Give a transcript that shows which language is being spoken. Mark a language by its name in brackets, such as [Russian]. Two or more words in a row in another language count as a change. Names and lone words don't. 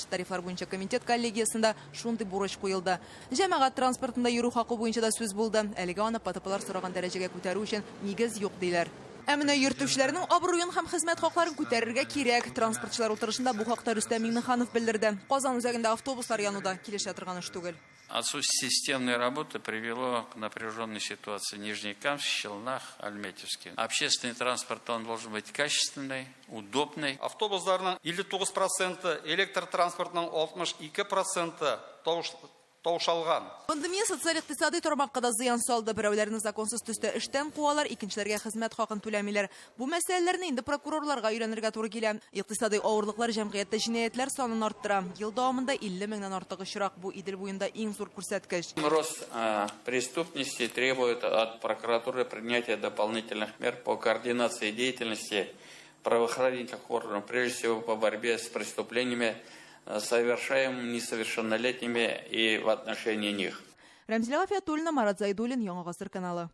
[Tatar] Тарифлар буенча комитет коллегиясендә шундый бурыч куелды. Җәмәгать транспортында йөрү хакы буенча да сүз булды. Әлегә аны ПТПлар сораган дәрәҗәгә күтәрү өчен нигез юк диләр. Әминә йөртүчеләрнең абруен һәм хезмәт хакларын күтәрергә кирәк. Транспортчылар утырышында бу хакта Рөстәм Миңнеханов белдерде. Казан үзәгендә автобуслар януда килешә торган эш түгел. [Russian] Отсутствие системной работы привело к напряженной ситуации в Нижнекамске, Челнах, Альметьевске. Общественный транспорт он должен быть качественный, удобный. [Tatar] Автобусларның 59%, электротранспортның 62% таушалган. Пандемия социаль-икътисади тармакка да зыян салды. Берәүләрне законсыз төстә эштән куалар, икенчеләргә хезмәт хакын түләмиләр. Бу мәсьәләләрне инде прокурорларга өйрәнергә туры килә. Икътисади авырлыклар җәмгыятьтә җинаятьләр санын арттыра. Ел дәвамында 50 меңнән артык очрак. Бу Идел буенда иң зур күрсәткеч. [Russian] Рост преступности требует от прокуратуры принятия дополнительных мер по координации деятельности правоохранительных органов, прежде всего по борьбе с преступлениями, совершаемыми несовершеннолетними и в отношении них. [Tatar] Рәмзилә Гафиятуллина, Марат Зайдуллин, Яңа Гасыр каналы.